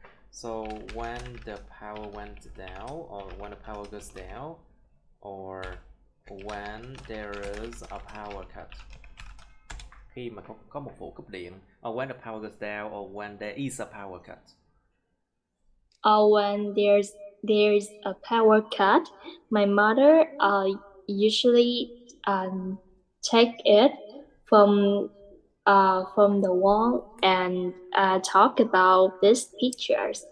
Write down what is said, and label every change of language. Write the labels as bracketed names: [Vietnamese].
[English] So when the power went down, or when the power goes down, or when there is a power cut. [Vietnamese] Khi mà có một vụ cúp điện, [English] or when the power goes down, or when there is a power cut. Or when there's a power cut, my mother usually take it from the wall and talk about these pictures.